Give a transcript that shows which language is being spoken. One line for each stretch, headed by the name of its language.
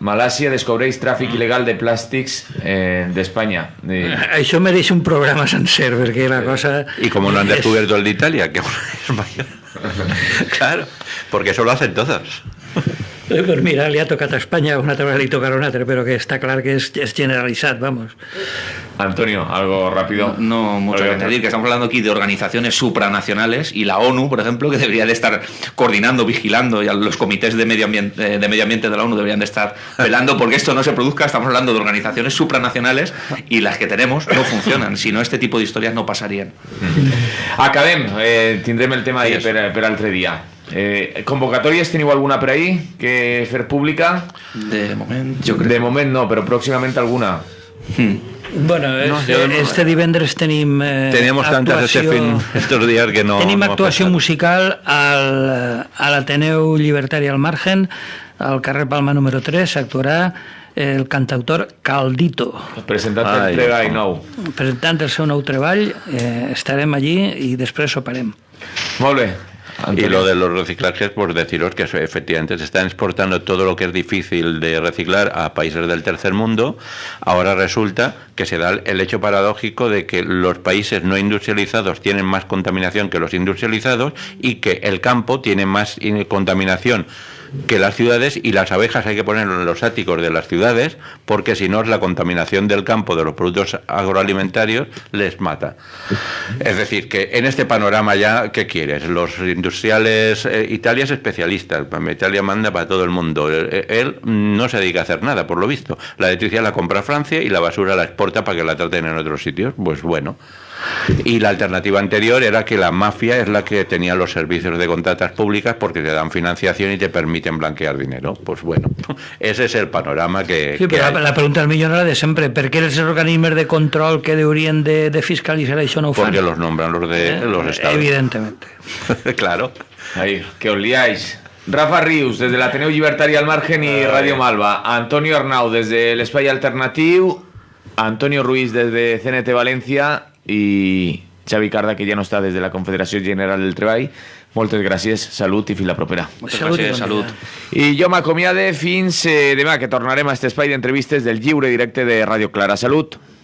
Catalan: Malàsia descobreix tràfic il·legal de plàstics d'Espanya. Això mereix un programa sencer, perquè la cosa...
Spanish: Y como no han descubierto el de Italia, que es mayor. Claro, porque eso lo hacen todos.
Catalan: Pues mira, li ha tocat a Espanya, una altra li tocarà una altra, però que està clar que és generalitzat, vamos.
Spanish: Antonio, algo rápido. No mucho que añadir, que estamos hablando aquí de organizaciones supranacionales, y la ONU, por ejemplo, que debería de estar coordinando, vigilando, y los comités de medio ambiente de la ONU deberían de estar velando porque esto no se produzca. Estamos hablando de organizaciones supranacionales y las que tenemos no funcionan, si no este tipo de historias no pasarían.
Catalan: Acabem, tindrem el tema ahí per altre dia. Convocatòries teniu alguna per ahí que fer pública? De moment, jo crec. De moment no, però pròximament alguna. Bueno, este divendres tenim
Spanish: teníamos tantas estos días que no...
Catalan: Tenim actuació musical a l'Ateneu Llibertari al Margen, al carrer Palma número 3, s'actuarà el cantautor Caldito. Presentant el treball nou. Presentant el seu nou treball, estarem allí i després soparem. Molt bé. Antonio.
Spanish: Y lo de los reciclajes, pues deciros que efectivamente se están exportando todo lo que es difícil de reciclar a países del tercer mundo. Ahora resulta que se da el hecho paradójico de que los países no industrializados tienen más contaminación que los industrializados y que el campo tiene más contaminación que las ciudades, y las abejas hay que ponerlo en los áticos de las ciudades porque si no la contaminación del campo de los productos agroalimentarios les mata. Es decir, que en este panorama ya, ¿qué quieres? Los industriales, Italia es especialista, Italia manda para todo el mundo, él no se dedica a hacer nada, por lo visto. La electricidad la compra Francia y la basura la exporta para que la traten en otros sitios. Pues bueno. Y la alternativa anterior era que la mafia es la que tenía los servicios de contratas públicas porque te dan financiación y te permiten blanquear dinero. Pues bueno, ese es el panorama que...
Catalan: Sí, però la pregunta del millón era de sempre. Per què els organismes de control que haurien de fiscalitzar això no ho fan?
Spanish: Porque los nombran los de los estados. Evidentemente. Claro. Ahí, que os liáis. Rafa Rius, desde la Ateneu Llibertari al Margen y Radio Malva. Antonio Arnau, desde el Espai Alternatiu. Antonio Ruiz, desde CNT Valencia.
Catalan: I Xavi Carda, que ja no està des de la Confederació General del Treball. Moltes gràcies, salut i fins la propera. Moltes gràcies, salut. I jo m'acomiade fins demà, que tornarem a aquest espai d'entrevistes del lliure directe de Ràdio Clara. Salut!